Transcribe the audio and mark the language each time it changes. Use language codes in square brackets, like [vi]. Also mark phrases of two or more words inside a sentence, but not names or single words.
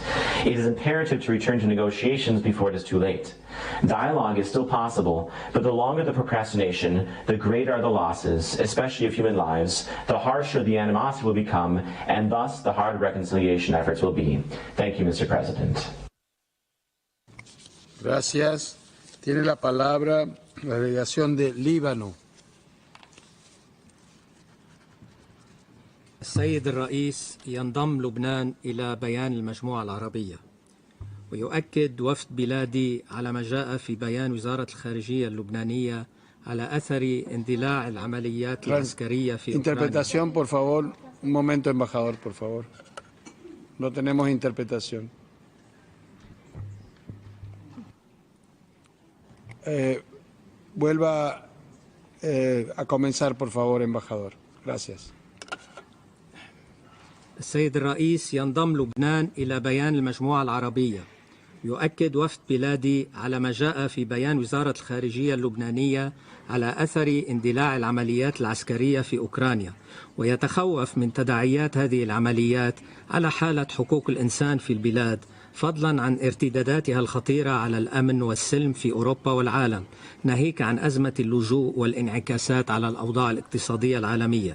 [en] It is imperative to return to negotiations before it is too late. Dialogue is still possible, but the longer the procrastination, the greater are the losses, especially of human lives, the harsher the animosity will become, and thus the harder reconciliation efforts will be. Thank you, Mr. President. [es] Gracias. Tiene la palabra la delegación de Líbano. [ar] السيد الرئيس ينضم لبنان إلى بيان المجموعة العربية ويؤكد وفد بلادي على ما جاء في بيان وزارة الخارجية اللبنانية على أثر اندلاع العمليات العسكرية في أوكرانيا. [es] Interpretación, por favor. Un momento, embajador, por favor. No tenemos interpretación. Vuelva a comenzar, por favor, embajador. Gracias. [ar] السيد الرئيس ينضم لبنان إلى بيان المجموعة العربية يؤكد وفد بلادي على ما جاء في بيان وزارة الخارجية اللبنانية على أثر اندلاع العمليات العسكرية في أوكرانيا ويتخوف من تداعيات هذه العمليات على حالة حقوق الإنسان في البلاد فضلا عن ارتداداتها الخطيرة على الأمن والسلم في أوروبا والعالم ناهيك عن أزمة اللجوء والانعكاسات على الأوضاع الاقتصادية العالمية.